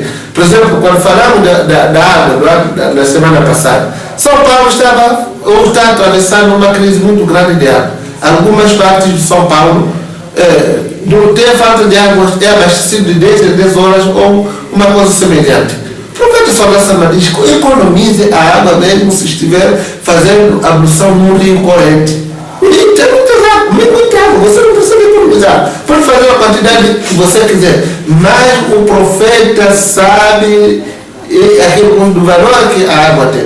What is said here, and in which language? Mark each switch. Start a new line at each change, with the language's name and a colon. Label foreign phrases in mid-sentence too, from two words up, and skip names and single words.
Portuguese: Por exemplo, quando falamos da água na semana passada, São Paulo está atravessando uma crise muito grande de água. Algumas partes de São Paulo não tem falta de água, é abastecido de 10 em 10 horas ou uma coisa semelhante. O profeta
Arabic: صلى الله عليه وسلم
Portuguese: diz que economize a água mesmo se estiver fazendo ablução num rio corrente. E tem muita água, você não precisa economizar. Pode fazer a quantidade que você quiser, mas o profeta sabe aquilo do valor que a água tem.